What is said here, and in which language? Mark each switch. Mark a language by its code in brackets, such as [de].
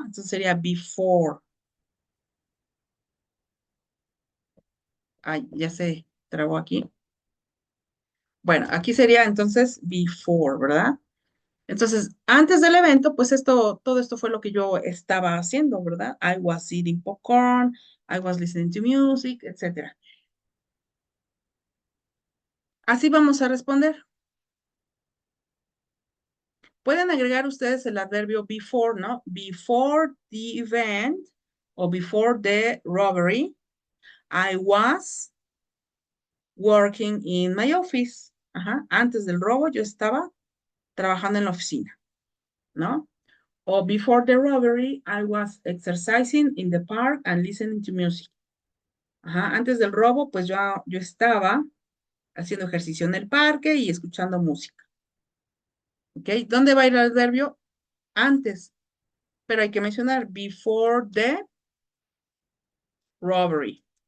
[es] Entonces sería before. Ay, ya se trabó aquí. Bueno, aquí sería entonces before, ¿verdad? Entonces, antes del evento, pues todo esto fue lo que yo estaba haciendo, ¿verdad? [en] I was eating popcorn, I was listening to music, etcétera. [es] Así vamos a responder. Pueden agregar ustedes el adverbio before, ¿no? [en] Before the event o before the robbery, I was working in my office. [es] Ajá. Antes del robo yo estaba trabajando en la oficina, ¿no? [en] O before the robbery, I was exercising in the park and listening to music. [es] Ajá, antes del robo, pues yo estaba haciendo ejercicio en el parque y escuchando música. ¿Ok? ¿Dónde va a ir el adverbio? Antes. Pero hay que mencionar [en] before the robbery.